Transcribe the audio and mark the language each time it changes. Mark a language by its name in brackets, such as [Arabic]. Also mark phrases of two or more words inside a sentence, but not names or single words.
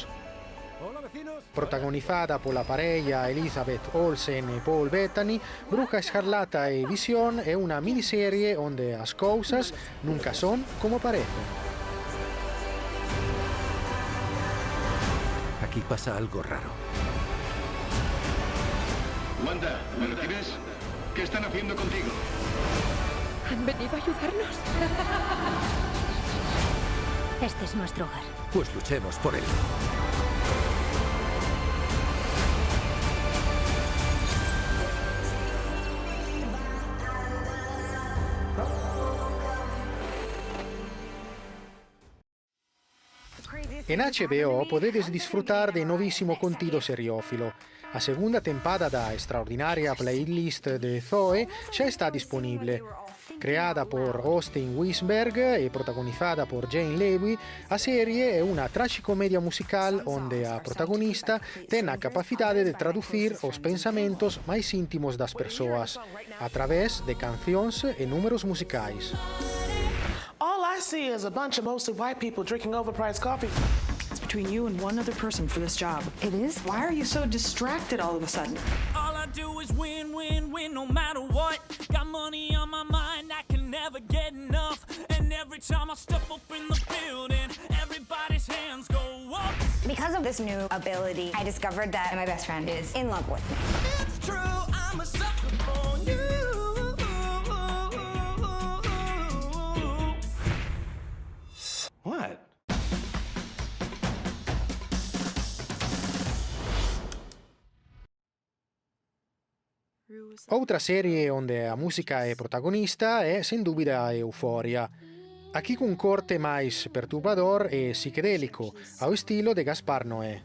[Galician] Protagonizada pola parella Elizabeth Olsen e Paul Bettany, Bruja Escarlata e Visión é unha miniserie onde as cousas nunca son como parecen. [Spanish] Aquí pasa algo raro. Wanda, ¿me lo tienes? ¿Qué están haciendo contigo? ¿Han venido a ayudarnos? Este es nuestro hogar. Pues luchemos por él. [Galician] En HBO podedes disfrutar de novísimo contido seriófilo. A segunda tempada da extraordinaria playlist de Zoe xa está disponible. Creada por Austin Winsberg e protagonizada por Jane Levy, a serie é unha traxicomedia musical onde a protagonista ten a capacidade de traducir os pensamentos máis íntimos das persoas a través de cancións e números musicais. [English] All I see is a bunch of mostly white people drinking overpriced coffee. It's between you and one other person for this job. It is? Why are you so distracted all of a sudden? All I do is win, win, win, no matter what. Got money on my mind, I can never get enough. And every time I step up in the building, everybody's hands go up. Because of this new ability, I discovered that my best friend is in love with me. It's true, I'm a sucker for you. What? [Galician] Outra serie onde a música é protagonista é, sen dúbida, Euphoria. Aquí cun corte máis perturbador e psicodélico, ao estilo de Gaspar Noé.